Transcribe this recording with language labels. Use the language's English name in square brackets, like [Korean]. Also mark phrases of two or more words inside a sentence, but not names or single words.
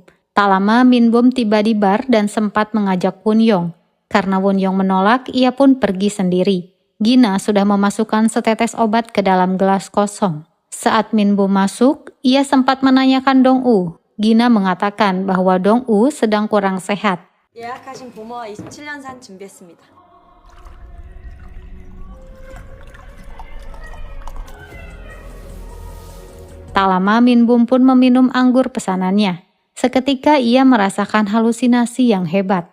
[Indonesian] Tak lama Min-bum tiba di bar dan sempat mengajak Won Yong. Karena Won Yong menolak, ia pun pergi sendiri. Gina sudah memasukkan setetes obat ke dalam gelas kosong. Saat Min-bum masuk, ia sempat menanyakan Dong-u. Gina mengatakan bahwa Dong-u sedang kurang sehat. [Korean] 예약하신 보모와 27년산 준비했습니다. [Indonesian] Tak lama Min-bum pun meminum anggur pesanannya. Seketika ia merasakan halusinasi yang hebat.